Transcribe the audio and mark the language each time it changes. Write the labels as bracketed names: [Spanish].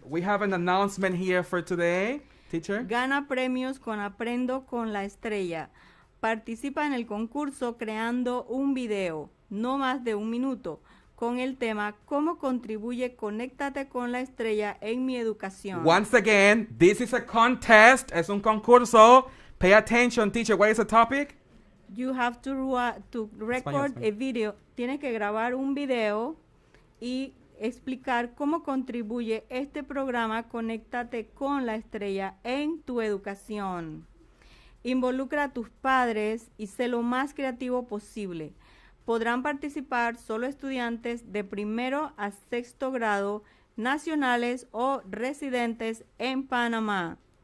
[English] We have an announcement here for today, teacher. [Spanish] Gana premios con Aprendo con la Estrella. Participa en el concurso creando un video, no más de 1 minuto, con el tema ¿Cómo contribuye Conéctate con la Estrella en mi educación? [English] Once again, this is a contest. [Spanish] Es un concurso. [English] Pay attention, teacher. What is the topic? You have to record a video. [Spanish] Tienes que grabar un video y explicar cómo contribuye este programa Conéctate con la Estrella en tu educación. Involucra a tus padres y sé lo más creativo posible. Podrán participar solo estudiantes de 1º a 6º grado, nacionales o residentes en Panamá.